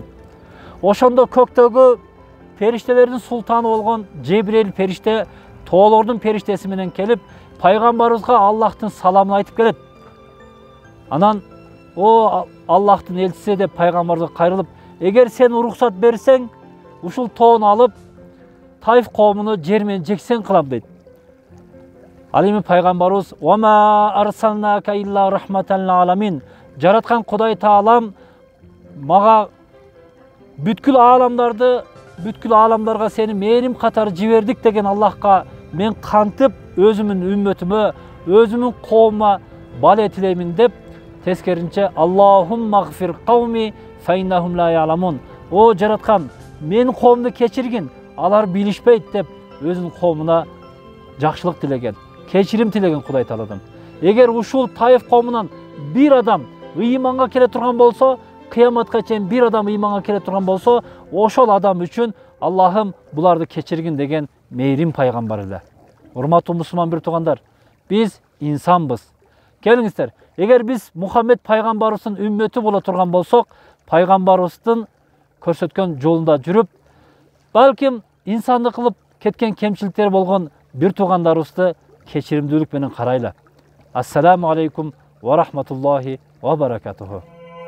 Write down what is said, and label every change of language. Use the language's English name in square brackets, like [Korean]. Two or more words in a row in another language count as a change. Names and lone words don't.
[Kyrgyz] Ошондо көктөгү периштелердин султаны болгон Жебрейил периште тоолордун периштеси менен келип, пайгамбарыбызга Аллахтын саламын айтып келет. Анан о Аллахтын элчиси деп пайгамбарга кайрылып, эгер сен уруксат берсең, ушул тоону алып Таиф коомуну жер менен жексен кылам дейт. Ал эми пайгамбарыбыз [Arabic] "وما أرسلناك إلا رحمة للعالمين" [Kyrgyz] жараткан Кудай Таалам мага бүткүл ааламдарга сени мээрим катары жибердик деген Аллахка мен кантип өзүмүн үммөтүмө, өзүмүн коомума бале тилеймин деп тескеринче [Arabic] اللهم اغفر لقومي فإنهم لا يعلمون. [Kyrgyz] О жараткан, менин коомду кечиргин, алар билишпейт деп өзүнүн коомуна жакшылык тилеген, кечирим тилеген Кудай Тааладан. Эгер ушул Таиф коомунан бир адам ыйманга келе турган болсо, кыяматка чейин бир адам ыйманга келе турган болсо, ошол адам үчүн Аллахым буларды кечиргин деген мээрим пайгамбар эле. Урматтуу мусулман бир туугандар, биз инсанбыз. Келиңиздер, эгер биз Мухаммед пайгамбарыбыздын үммөтү боло турган болсок, пайгамбарыбыздын көрсөткөн жолунда жүрүп, балким инсандык кылып кеткен кемчиликтер болгон бир туугандарыбызды кечиримдүүлүк менен карайлы. [Arabic] السلام عليكم ورحمة الله وبركاته.